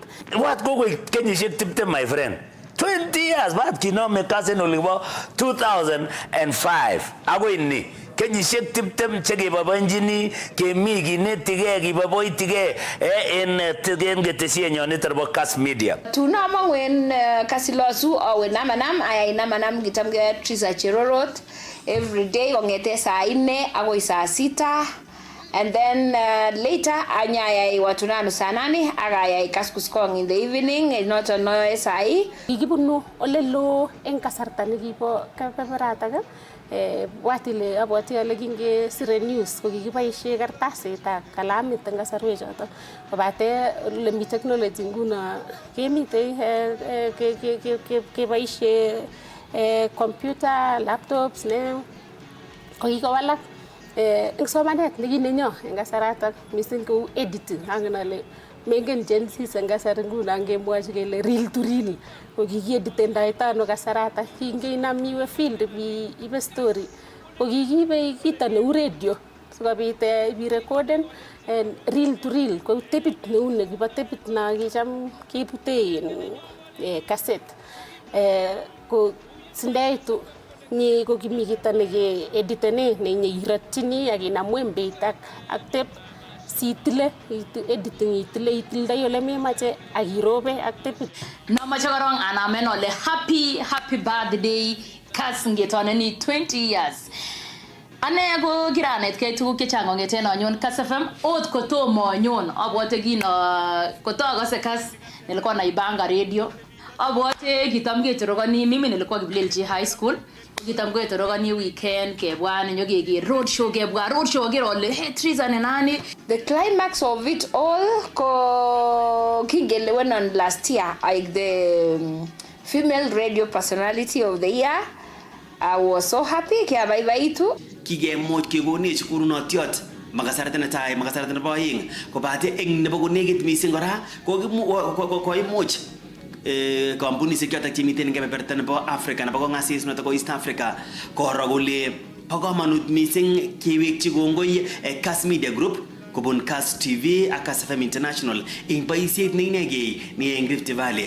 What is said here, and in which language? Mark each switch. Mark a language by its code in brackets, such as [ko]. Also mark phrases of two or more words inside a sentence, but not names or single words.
[en] What go kenyisiek 20 my friend? [kln] 20 years baat kinome Kass en olibo 2005 agoi ni kenyisiek 20 chekeboiboenchini kemi kinetige kiboiboitige en ketesienyon nito bo Kass Media. Tunamo wen kasilosu awe namanam ayai namanam kitamge Trisa Cherorot [en] every day [kln] kongete saa 4 akoi saa 6 [en] And then later [kln] anyayai watunano sanani agayai kaskuskong [en] in the evening [kln] not no sai kikibunu olelo en kasarta nekibo kebeberata watile abwati ale kingesire news ko kikiboisie kartasit ak kalamit en kasarwek choto kobate le mi technology nguno kemite keboisie [en] computer laptops [kln] ne ko kikowalak en somanet nekinenyo en kasaratak mising kou editing angenale mengen Gen Z en kasar nguno ngemwochi kele [en] reel to reel [kln] ko kikieditendoi ano kasarata kingenam iwe field ibe story ko kikibe kito neu radio sikobit ibirecorden [en] reel to reel [kln] ko tepit neu nekibo tepit na kicham kibute cassette ko sindaitu ni ko kimi kito neke editene nenye iratchini akinamwe mbeit ak tape sitile editing itildoi ole memache akirobe ak tape namache korong anamen ole [en] happy birthday [kln] Kass ngetoneni 20 years. Ane ko kiranetkei tuguk chechang kongeten anyon Kass FM ot kotomo anyon abwote kotokose Kass [sw] nilikuwa naibanga radio [kln] abwote kitam ketorogani [sw] mimi nilikuwa [kln] Kiplelchi [en] high school [kln] kitam ketorogani weekend kebwan nyogeger [en] road show [kln] gerole hey Triza [sw] ni nani. [en] The climax of it all [kln] ko kingele [en] went on last year like the female radio personality of the year. I was so happy [kln] kia baibaitu kigemuch kegonech kurunotiot makasarta netai makasarta nebo aeng kobate eng nebo konegit mising kora ko imuch kampunisiek chotok chemiten eng kebeberta nebo Africa nebo kongasis notok ko East Africa koro kole bo kamanut mising kewekchi kongoi Kass Media Group kobun Kass TV ak KASS FM International eng boisiet neinegei ni eng Rift Valley.